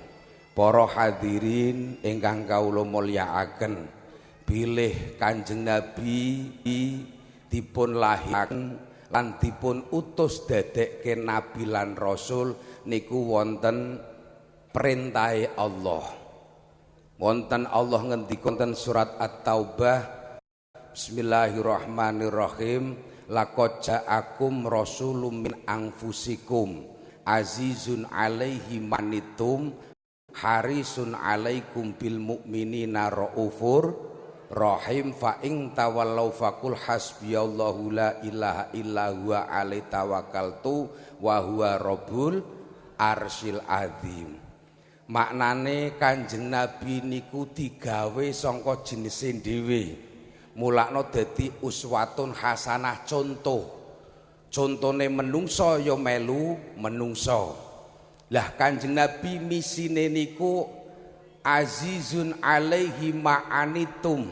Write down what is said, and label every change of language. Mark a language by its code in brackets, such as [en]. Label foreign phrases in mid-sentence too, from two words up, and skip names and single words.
[jv] Para hadirin ingkang kawula mulyakaken, bilih Kanjeng Nabi dipun lahiraken lan dipun utus dadekke nabi lan rasul niku wonten perintahe Allah. Wonten Allah ngendika wonten surat At-Taubah, bismillahirrahmanirrahim, [ar] لقد جاءكم رسول من أنفسكم عزيز عليه ما عنتم حريص عليكم بالمؤمنين رءوف رحيم فإن تولوا فقل حسبي الله لا إله إلا هو عليه توكلت وهو رب العرش العظيم. [jv] Maknane Kanjeng Nabi niku digawe sangka jenise dhewe. Mulakno dadi [ar] أسوة حسنة [jv] contoh. Contone menungso ya melu menungso. Lah Kanjeng Nabi misine niku [ar] عزيز عليه ما عنتم.